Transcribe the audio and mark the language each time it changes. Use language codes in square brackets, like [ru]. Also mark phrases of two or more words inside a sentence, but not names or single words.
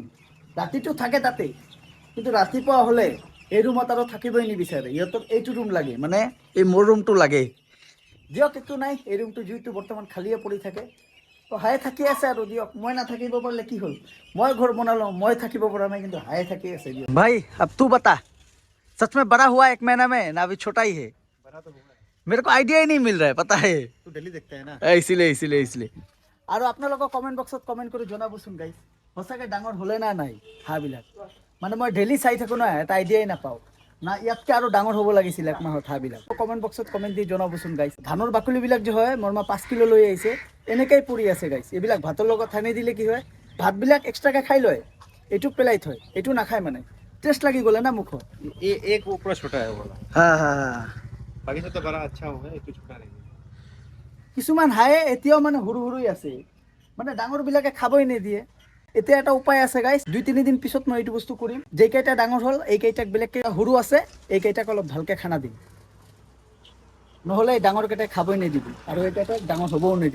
[as] ৰাতিটো থাকে তাতে, কিন্তু ৰাতিপুৱা হ'লে এই ৰুমত আৰু থাকিবই নিবিচাৰে। ইহঁতক এইটো ৰুম লাগে, মানে এই মোৰ ৰুমটো লাগে। দিয়ক, একো নাই, এই ৰুমটো যিহেতু বৰ্তমান খালিয়ে পৰি থাকে, তো হাঁহে থাকি আছে আৰু দিয়ক। মই নাথাকিব পাৰিলে কি হ'ল, মই ঘৰ বনালোঁ, মই থাকিব পৰা নাই, কিন্তু হাঁহে থাকি আছে। দিয়ক ভাই, [hi] अब तू बता, सच में बड़ा हुआ 1 महीना में ना अभी छोटा ही है? बड़ा तो हुआ है। मेरे को आइडिया ही नहीं मिल रहा है, पता है? तू डेली देखता है ना। [as] इसलिए আৰু আপোনালোকক কমেণ্ট বক্সত কমেণ্ট কৰি জনাবচোন গাইজ, সঁচাকৈ ডাঙৰ হ'লে না নাই হাঁহবিলাক। মানে মই ডেইলি চাই থাকোঁ না, এটা আইডিয়াই নাপাওঁ না, ইয়াতকৈ আৰু ডাঙৰ হ'ব লাগিছিল 1 মাহত হাঁহবিলাক। কমেণ্ট বক্সত কমেণ্ট দি জনাবচোন গাইজ। ধানৰ বাকলিবিলাক যে হয়, মোৰ মা 5 কিলো লৈ আহিছে, এনেকেই পৰি আছে গাইজ। এইবিলাক ভাতৰ লগত সানি দিলে কি হয়, ভাতবিলাক এক্সট্ৰাকৈ খাই লয়, এইটো পেলাই থয়, এইটো নাখায়। মানে টেষ্ট লাগি গ'লে না মুখত। [hi] ये एक वो पूरा छोटा है वो वाला, [as] হা। [hi] बाकी सब तो बड़ा अच्छा होगा, एक तो छोटा रहेगा। [as] কিছুমান হাঁহে এতিয়াও মানে সৰু সৰুই আছে, মানে ডাঙৰবিলাকে খাবই নিদিয়ে। এতিয়া এটা উপায় আছে গাইজ, 2-3 দিন পিছত মই এইটো বস্তু কৰিম। যেইকেইটা ডাঙৰ হ'ল, এইকেইটাক বেলেগকৈ, সৰু আছে এইকেইটাক অলপ ভালকৈ খানা দিম, নহ'লে এই ডাঙৰকেইটাই খাবই নিদিব, আৰু এইকেইটাক ডাঙৰ হ'বও নিদিব।